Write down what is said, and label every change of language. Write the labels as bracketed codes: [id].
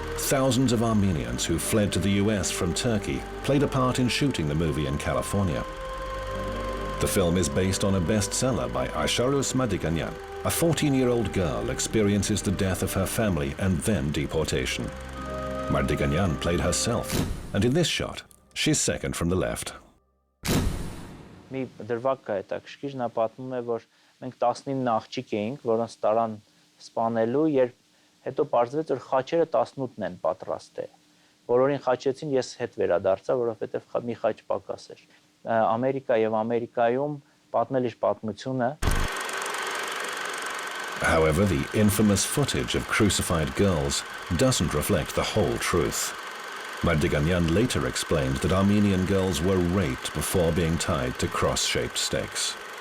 [en] Thousands of Armenians who fled to the US from Turkey played a part in shooting the movie in California. The film is based on a bestseller by Aysharus Mardiganyan. A 14-year-old girl experiences the death of her family and then deportation. Mardiganyan played herself, and in this shot, she's second from the left. [hy] Մի դրվագ կա հետաքրքիր, նա պատմում է, որ մենք 19 աղջիկ էինք, որոնց տարան սպանելու, երբ հետո պարզվեց, որ խաչերը 18-ն են պատրաստել։ Բոլորին խաչեցին, ես հետ վերադարձա, որովհետև մի խաչ պակաս էր։ Ամերիկա եւ Ամերիկայում պատմել իր պատմությունը. [en] However, the infamous footage of crucified girls doesn't reflect the whole truth. Mardiganyan later explained that Armenian girls were raped before being tied to cross-shaped stakes.